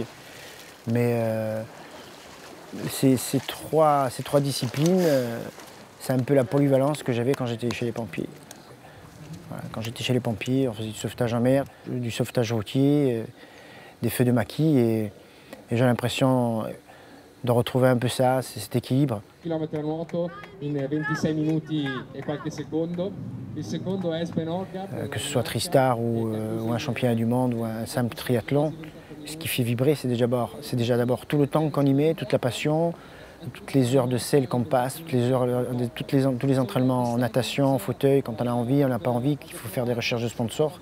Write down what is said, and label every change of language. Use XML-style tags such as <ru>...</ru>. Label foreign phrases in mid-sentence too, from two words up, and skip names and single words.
<fr>Mais ces trois disciplines, c'est un peu la polyvalence que j'avais quand j'étais chez les pompiers. Voilà, quand j'étais chez les pompiers, on faisait du sauvetage en mer, du sauvetage routier, des feux de maquis. Et Et j'ai l'impression de retrouver un peu ça, cet équilibre.</fr> <it>Km a nuoto in 26 minuti e qualche secondo. Il secondo è Espen Orgard.</it> <fr>Que ce soit Tristar ou un championnat du monde ou un simple triathlon, ce qui fait vibrer, c'est déjà d'abord tout le temps qu'on y met, toute la passion, toutes les heures de selle qu'on passe, tous les entraînements en natation, en fauteuil, quand on a envie, on n'a pas envie, qu'il faut faire des recherches de sponsors.</fr>